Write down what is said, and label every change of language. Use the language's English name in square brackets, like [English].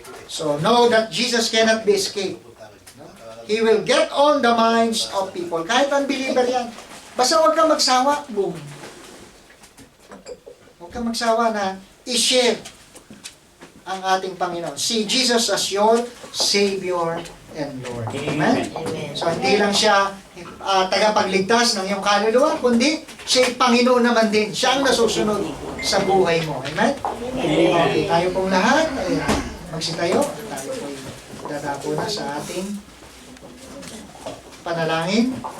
[English] So know that Jesus cannot be escaped. He will get on the minds of people. [Filipino] Kahit unbeliever yan. Basta huwag kang magsawa. Boom. Huwag kang magsawa na i-share ang ating Panginoon. [English] See Jesus as your Savior and Lord. [Filipino] Amen? Amen. So hindi lang siya tagapagligtas ng iyong kaluluwa, kundi siya Panginoon naman din. Siya ang nasusunod sa buhay mo. Amen? Okay, tayo pong lahat ay magsitayo. Tayo po dadapo na sa ating panalangin.